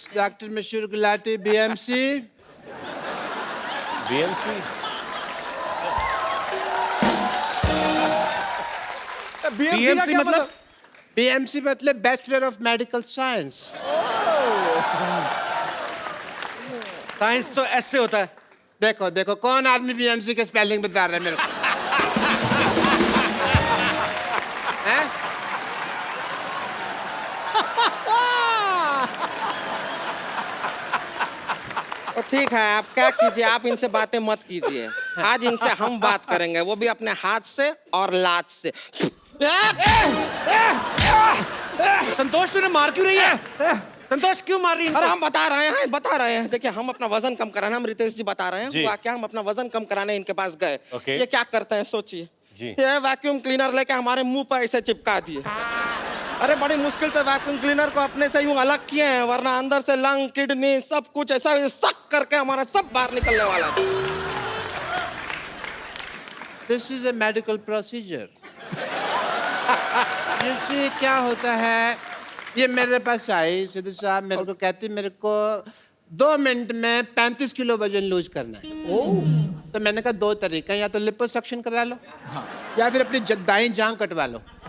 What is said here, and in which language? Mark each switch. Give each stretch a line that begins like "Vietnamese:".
English: Dr. Mashur Gulati, BMC. BMC?
Hindi: BMC मतलब? BMC मतलब Bachelor of Medical Science. Science तो ऐसे होता है। देखो देखो, कौन आदमी BMC के स्पेलिंग बता रहा है मेरे को? हैं? तो ठीक है, आप क्या कीजिए, आप इनसे बातें मत कीजिए। आज इनसे हम बात करेंगे, वो भी अपने हाथ से और लात से। संतोष तूने मार क्यों रही है? संतोष क्यों मार रही है? अरे हम बता रहे हैं। देखिए, हम अपना वजन कम कराना, हम रितेश जी बता रहे हैं, हुआ क्या, हम अपना वजन कम कराने इनके पास गए।
English: Okay.
Hindi: ये क्या करते हैं सोचिए, जी। ये वैक्यूम क्लीनर लेके हमारे मुंह पर ऐसे चिपका दिए। अरे बड़ी मुश्किल से वैक्यूम क्लीनर को अपने से यूं अलग किए हैं, वरना अंदर से लंग, किडनी सब कुछ ऐसा सक करके हमारा सब बाहर निकलने वाला था।
English: This is a medical procedure.
Hindi: जैसे क्या होता है, ये मेरे पास आई सिद्धू साहब, मेरे को कहती मेरे को 2 मिनट में 35 किलो वजन लूज करना है। तो मैंने कहा 2 तरीका, या तो लिपोसक्शन करा लो या फिर अपनी दाईं जांघ कटवा लो।